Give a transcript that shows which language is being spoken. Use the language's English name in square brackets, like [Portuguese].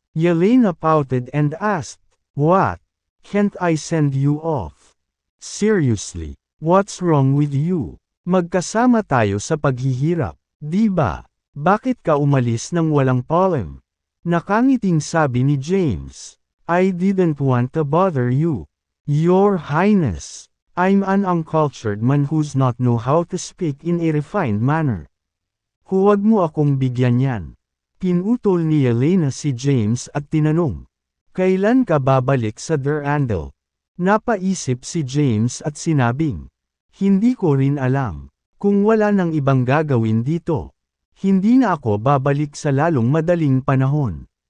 [English] Elena pouted and asked, What? Can't I send you off? Seriously, what's wrong with you? [Filipino] Magkasama tayo sa paghihirap, di ba? Bakit ka umalis nang walang pollen? Nakangiting sabi ni James, [English] I didn't want to bother you. Your Highness. I'm an uncultured man who's not know how to speak in a refined manner. [Filipino] Huwag mo akong bigyan yan. Pinutol ni Elena si James at tinanong, Kailan ka babalik sa Durandal? Napaisip si James at sinabing, Hindi ko rin alam. Kung wala nang ibang gagawin dito, hindi na ako babalik sa lalong madaling panahon.